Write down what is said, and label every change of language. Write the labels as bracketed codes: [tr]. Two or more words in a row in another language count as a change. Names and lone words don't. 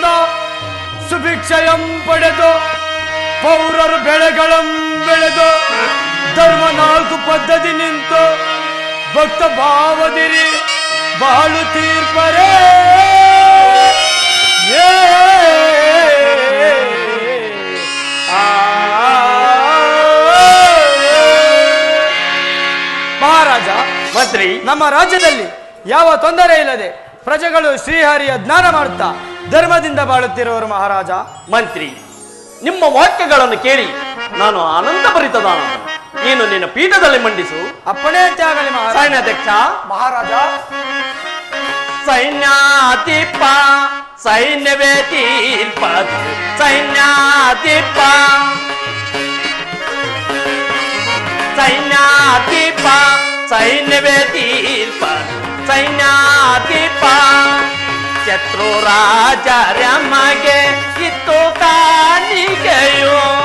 [kn] ಸುಭಿಕ್ಷಯಂ ಪಡೆದು ಪೌರರು ಬೆಳೆಗಳಂ ಬೆಳೆದು ಧರ್ಮ ನಾಲ್ಕು ಪದ್ಧತಿ ನಿಂತು ಭಕ್ತ ಭಾವದಿರಿ ಬಾಳು ತೀರ್ಪರೇ ಮಹಾರಾಜ, ಮಂತ್ರಿ ನಮ್ಮ ರಾಜ್ಯದಲ್ಲಿ ಯಾವ ತೊಂದರೆ ಇಲ್ಲದೆ ಪ್ರಜೆಗಳು ಶ್ರೀಹರಿಯ ಜ್ಞಾನ ಮಾಡುತ್ತಾ ಧರ್ಮದಿಂದ ಬಾಳುತ್ತಿರುವರು ಮಹಾರಾಜ. ಮಂತ್ರಿ ನಿಮ್ಮ ವಾಕ್ಯಗಳನ್ನು ಕೇಳಿ ನಾನು ಆನಂದ ಭರಿತದಾನ. ನೀನು ನಿನ್ನ ಪೀಠದಲ್ಲಿ ಮಂಡಿಸು. ಅಪ್ಪಣೆ ತ್ಯಾಗಲಿ ಮಹಾರಾಜ. ಸೈನ್ಯಾಧ್ಯಕ್ಷ. ಮಹಾರಾಜ, ಸೈನ್ಯಾಧಿಪ ಸೈನ್ಯವೇ ತೀರ್ಪ, ಸೈನ್ಯಾಧಿಪ ಸೈನ್ಯಾಧಿಪ ಸೈನ್ಯವೇ ತೀರ್ಪ, ಸೈನ್ಯಾಧಿಪ ಶತ್ರು ರಾಜರ ಮಗೆ ಇತ್ತು ಕಾಣಿಕೆಯೋ,